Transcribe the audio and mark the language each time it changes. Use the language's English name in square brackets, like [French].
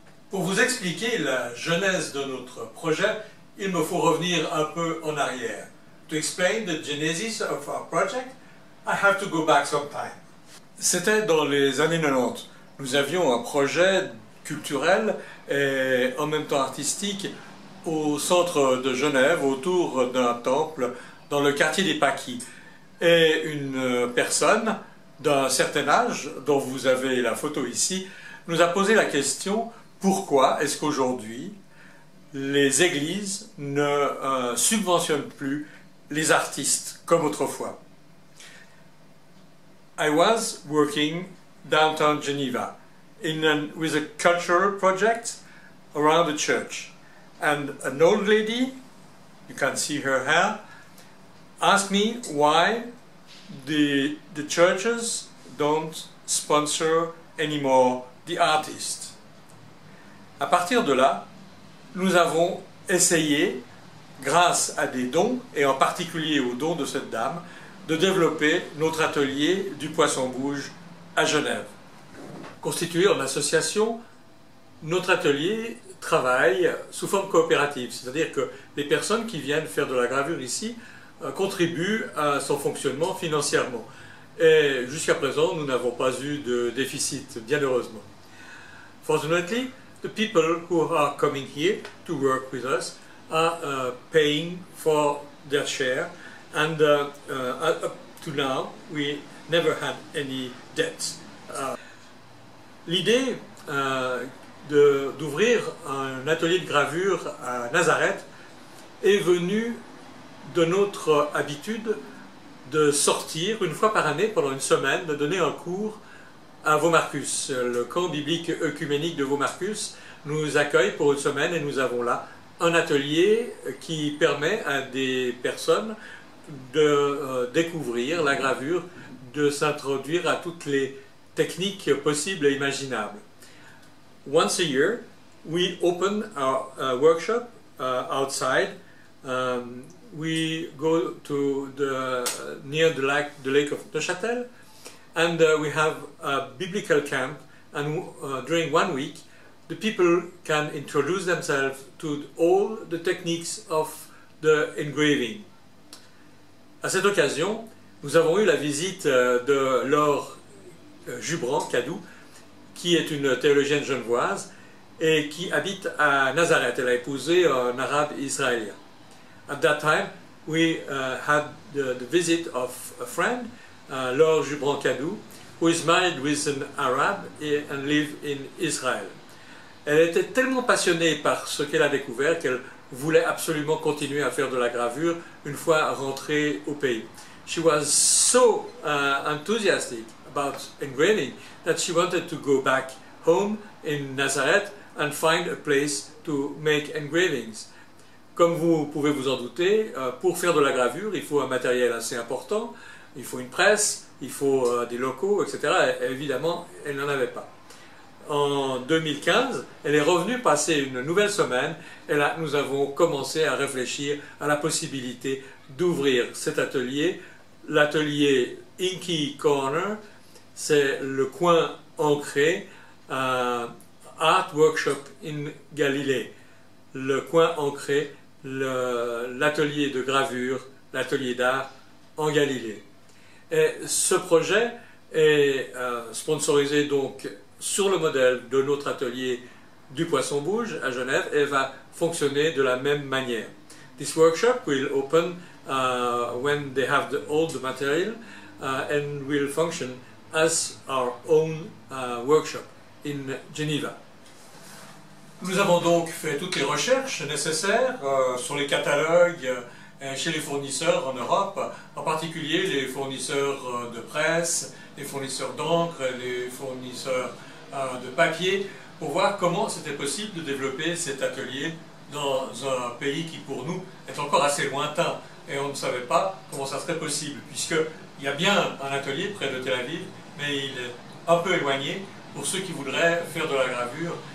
[French] Pour vous expliquer la genèse de notre projet, il me faut revenir un peu en arrière. [English] To explain the genesis of our project, I have to go back some time. [French] C'était dans les années 90. Nous avions un projet culturel et en même temps artistique au centre de Genève, autour d'un temple dans le quartier des Paquis. Et une personne d'un certain âge, dont vous avez la photo ici, nous a posé la question: pourquoi est-ce qu'aujourd'hui les églises ne subventionnent plus les artistes comme autrefois? [English] I was working downtown Geneva with a cultural project around the church, and an old lady, you can see her hair, asked me why the churches don't sponsor anymore the artists. [French] À partir de là, nous avons essayé, grâce à des dons, et en particulier aux dons de cette dame, de développer notre atelier du Poisson-Bouge à Genève. Constitué en association, notre atelier travaille sous forme coopérative, c'est-à-dire que les personnes qui viennent faire de la gravure ici contribuent à son fonctionnement financièrement. Et jusqu'à présent, nous n'avons pas eu de déficit, bien heureusement. [English] Fortunately, the people who are coming here to work with us are paying for their share, and up to now we never had any debts. [French] L'idée d'ouvrir un atelier de gravure à Nazareth est venue de notre habitude de sortir une fois par année pendant une semaine, de donner un cours à Vaumarcus. Le camp biblique œcuménique de Vaumarcus nous accueille pour une semaine et nous avons là un atelier qui permet à des personnes de découvrir la gravure, de s'introduire à toutes les techniques possibles et imaginables. [English] Once a year, we open our workshop outside. We go to near the lake of Neuchâtel, and we have a biblical camp, and during 1 week the people can introduce themselves to all the techniques of the engraving. [French] À cette occasion, nous avons eu la visite de Laure Jubran-Cadou, qui est une théologienne genevoise et qui habite à Nazareth. Elle a épousé un arabe israélien. [English] At that time, we had the visit of a friend, Laure Jubran-Cadou, who is married with an Arab and live in Israel. [French] Elle était tellement passionnée par ce qu'elle a découvert qu'elle voulait absolument continuer à faire de la gravure une fois rentrée au pays. [English] She was so enthusiastic about engraving that she wanted to go back home in Nazareth and find a place to make engravings. [French] Comme vous pouvez vous en douter, pour faire de la gravure, il faut un matériel assez important, il faut une presse, il faut des locaux, etc. Et évidemment, elle n'en avait pas. En 2015, elle est revenue passer une nouvelle semaine et là, nous avons commencé à réfléchir à la possibilité d'ouvrir cet atelier. L'atelier Inky Corner, c'est le coin ancré Art Workshop in Galilee. Le coin ancré, l'atelier de gravure, l'atelier d'art en Galilée. Et ce projet est sponsorisé donc sur le modèle de notre atelier du Poisson-Bouge à Genève et va fonctionner de la même manière. [English] This workshop will open when they have all the material and will function as our own workshop in Geneva. [French] Nous avons donc fait toutes les recherches nécessaires sur les catalogues chez les fournisseurs en Europe, en particulier les fournisseurs de presse, les fournisseurs d'encre, les fournisseurs de papier, pour voir comment c'était possible de développer cet atelier dans un pays qui pour nous est encore assez lointain et on ne savait pas comment ça serait possible, puisqu'il y a bien un atelier près de Tel Aviv, mais il est un peu éloigné pour ceux qui voudraient faire de la gravure.